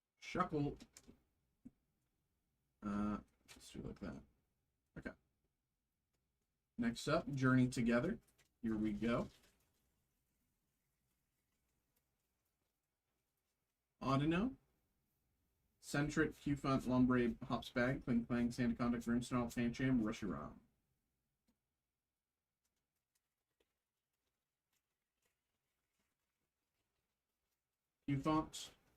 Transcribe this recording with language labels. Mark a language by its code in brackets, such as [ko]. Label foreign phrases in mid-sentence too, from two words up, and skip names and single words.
[en] Shuckle. Let's do it like that. Okay. Next up, Journey Together. Here we go. Audino. Centric, Q-Font, Lombre, Hopsbag, Cling Clang, Sandaconda, Grimsnarl, Pancham, Reshiram. Q-Font.